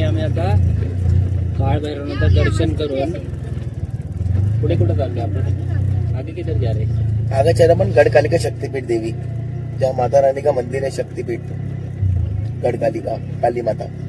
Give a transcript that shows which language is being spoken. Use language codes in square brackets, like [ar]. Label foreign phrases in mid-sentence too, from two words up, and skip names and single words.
[mr] आम्ही आता काळ भैरवनाथाचं दर्शन करून पुढे कुठे चाललोय आपण? [hi] आगे किधर जा रहे? आगे चल अपन गढ़कालिका शक्तिपीठ देवी, जहाँ माता रानी का मंदिर है। शक्तिपीठ गढ़कालिका काली माता।